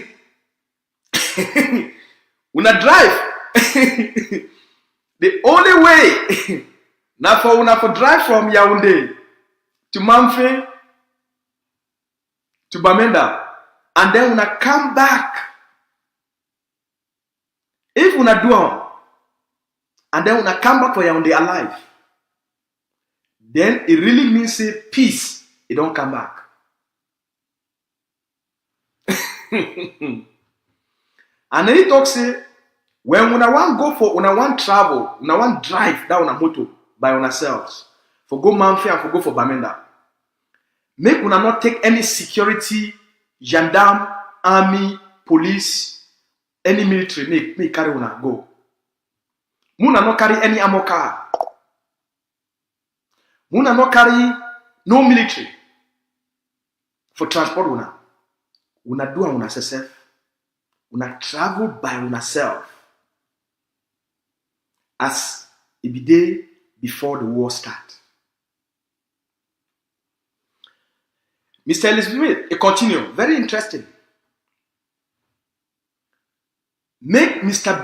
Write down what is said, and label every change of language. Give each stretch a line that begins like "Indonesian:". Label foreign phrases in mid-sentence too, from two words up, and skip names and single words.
Cameroon Pidgin: When I drive, the only way now for drive from Yaoundé to Mamfe to Bamenda, and then when I come back, if when I do and then when I come back for Yaoundé alive, then it really means say peace, it don't come back. And then he talks say, when I want go for, when I want travel, when I want drive down a motor by ourselves, for go Mamfe and for go for Bamenda, make una not take any security, gendarme, army, police, any military, make carry una go. Muna not carry any ammo car. Una no carry no military for transport una. Una do una self. Una travel by una self. As it be day before the war start. Mr. Elizabeth, it continue. Very interesting. Make Mr.